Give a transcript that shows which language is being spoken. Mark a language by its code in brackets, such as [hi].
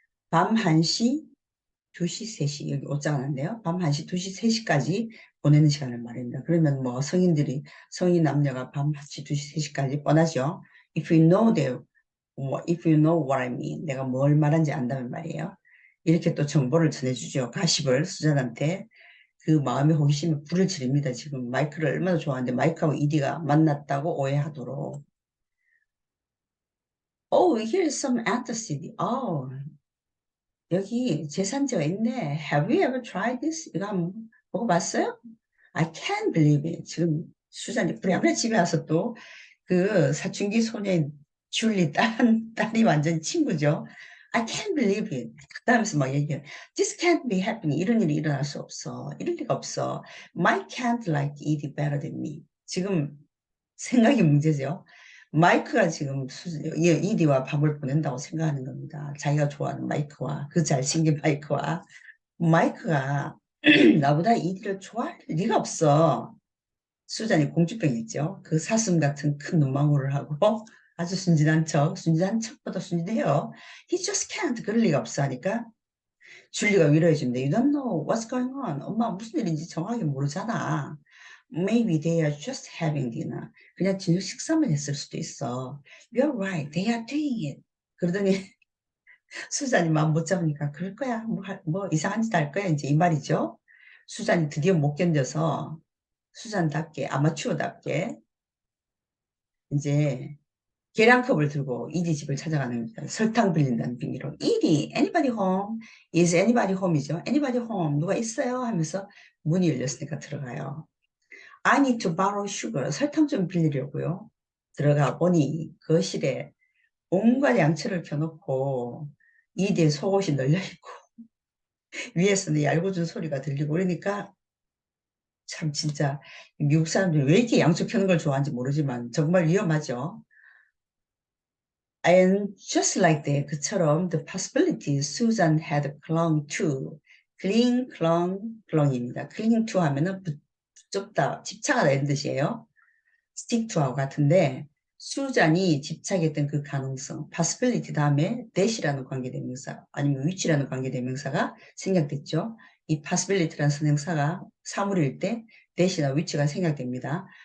[ko] 밤 1시, 2시, 3시 여기 옷자가 났네요. 밤 1시, 2시, 3시까지 보내는 시간을 말합니다. 그러면 뭐 성인 남녀가 밤 1시, 2시, 3시까지 뻔하죠. [en] If you know that, if you know what I mean, [ko] 내가 뭘 말하는지 안다면 말이에요. 이렇게 또 정보를 전해주죠. 가십을 수잔한테 그 마음의 호기심에 불을 지릅니다. 지금 마이크를 얼마나 좋아하는데 마이크하고 이디가 만났다고 오해하도록. [en] Oh, here's some antacid. [ko] Oh, 여기 제산제가 있네. [en] Have you ever tried this? [ko] 이거 한번 먹어봤어요? [en] I can't believe it. [ko] 지금 수잔이 부랴부랴 집에 와서 또 그 사춘기 소녀인 줄리 딸이 완전 친구죠. [en] I can't believe it. [ko] 그다음에서 막 얘기해. [en] This can't be happening. [ko] 이런 일이 일어날 수 없어. 이럴 리가 없어. [en] Mike can't like Edie better than me. [ko] 지금 생각이 문제죠. 마이크가 지금 이디와 밤을 보낸다고 생각하는 겁니다. 자기가 좋아하는 마이크와 그 잘생긴 마이크와 마이크가 나보다 이디를 좋아할 리가 없어. 수잔이 공주병 있죠. 그 사슴 같은 큰 눈망울을 하고 아주 순진한 척보다 순진해요. [en] He just can't [ko] 그럴 리가 없어 하니까 줄리가 위로해 줍니다. [en] You don't know what's going on. [ko] 엄마 무슨 일인지 정확히 모르잖아. [en] Maybe they are just having dinner. [ko] 그냥 저녁 식사만 했을 수도 있어. [en] You're right. They are doing it. [ko] 그러더니 수잔이 마음 못 잡으니까 그럴 거야. 뭐 이상한 짓 할 거야. 이제 이 말이죠. 수잔이 드디어 못 견뎌서 수잔답게 아마추어답게 이제 계량컵을 들고 이디 집을 찾아가는 겁니다. 설탕 빌린다는 빙의로. [en] 이디, anybody home? Is anybody home이죠. Anybody home? [ko] 누가 있어요? 하면서 문이 열렸으니까 들어가요. [en] I need to borrow sugar. [ko] 설탕 좀 빌리려고요. 들어가 보니 거실에 온갖 양초를 켜놓고 이디의 속옷이 널려있고 위에서는 얄궂은 소리가 들리고 그러니까 참 진짜 미국 사람들이 왜 이렇게 양초 켜는 걸 좋아하는지 모르지만 정말 위험하죠. [en] And just like that, 그처럼 the possibility Susan had clung to, clung입니다. [ko] cling to 하면은 붙잡다, 집착하다 이런 뜻이에요. stick to하고 같은데 수잔이 집착했던 그 가능성, possibility 다음에 that이라는 관계대명사 아니면 which라는 관계대명사가 생략됐죠. 이 possibility라는 선행사가 사물일 때 that이나 which가 생략됩니다.